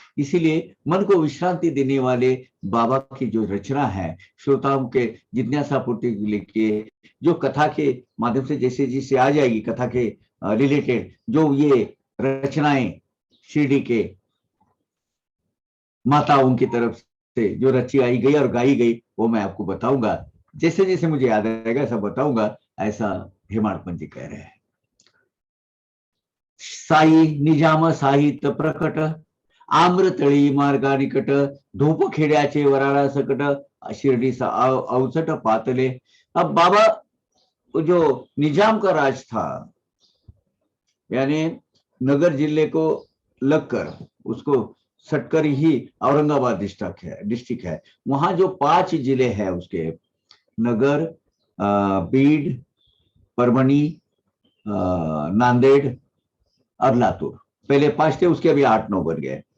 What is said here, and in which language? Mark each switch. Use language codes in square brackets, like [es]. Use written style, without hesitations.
[hi] इसीलिए मन को विश्रांति देने वाले बाबा की जो रचना है, श्रोताओं के जिज्ञासा पूर्ति के लिए, जो कथा के माध्यम से जैसे जिससे आ जाएगी कथा के रिलेटेड जो ये रचनाएं शिरडी के माताओं की तरफ से जो रची आई गई और गाई गई, वो मैं आपको बताऊंगा। जैसे जैसे मुझे याद आएगा सब बताऊंगा, ऐसा हेमाडपंत जी कह रहे हैं। [mr] साई निजाम साहित प्रकट आम्रतळी मार्गा निकट धूप खेड्याचे वराळा सकट शिरडीचा अवचट पातले। [hi] अब बाबा जो निजाम का राज था, यानी नगर जिले को लगकर उसको सटकर ही औरंगाबाद डिस्ट्रिक्ट है। वहां जो 5 जिले हैं उसके, नगर, बीड, परभणी, नांदेड़ और लातूर, पहले 5 थे, उसके अभी 8-9 बन गए।